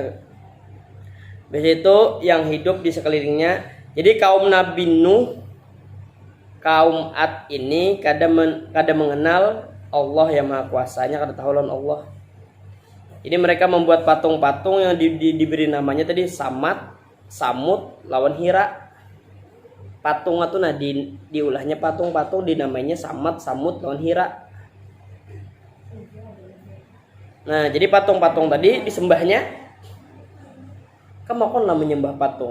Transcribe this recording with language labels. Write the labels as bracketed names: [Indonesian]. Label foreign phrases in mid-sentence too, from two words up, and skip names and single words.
[Indonesian] Biasa itu yang hidup di sekelilingnya. [Banjar] Jadi kaum Nabi Nuh, kaum Ad ini kada mengenal Allah yang Maha Kuasanya, kada tahu lawan Allah. [Indonesian] Jadi mereka membuat patung-patung yang diberi namanya tadi Samad, Samud, lawan Hira. [Banjar] Patung itu nah diulahnya patung-patung dinamainya Samad, Samud, lawan Hira. Nah, jadi patung-patung tadi disembahnya. Kamu kon lah menyembah patung.